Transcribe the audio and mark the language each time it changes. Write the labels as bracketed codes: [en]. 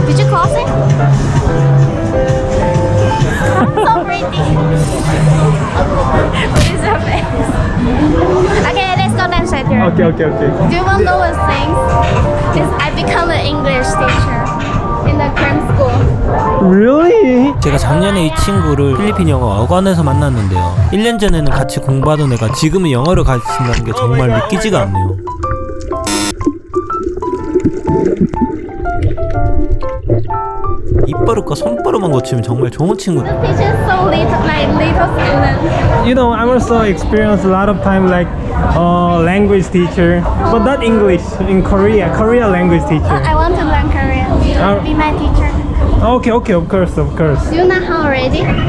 [en] Did you close it? So pretty. What is your face? Okay, let's go Danshui tour. okay. Do you want to know what things? Is I become an English teacher in the cram school. Really? [ko] 제가 작년에 이 친구를 필리핀 영어 어관에서 만났는데요. 1년 전에는 같이 공부하던 애가 지금은 영어를 가르친다는 게 정말 믿기지가 않네요. 입버릇과 손버릇만 고치면 정말 좋은 친구다. [en] Teachers so little, like little students. You know, I'm also experienced a lot of time like language teacher, but not English. In Korea language teacher. I want to learn Korean. You Oh. be my teacher. Okay, of course. Do you know how already?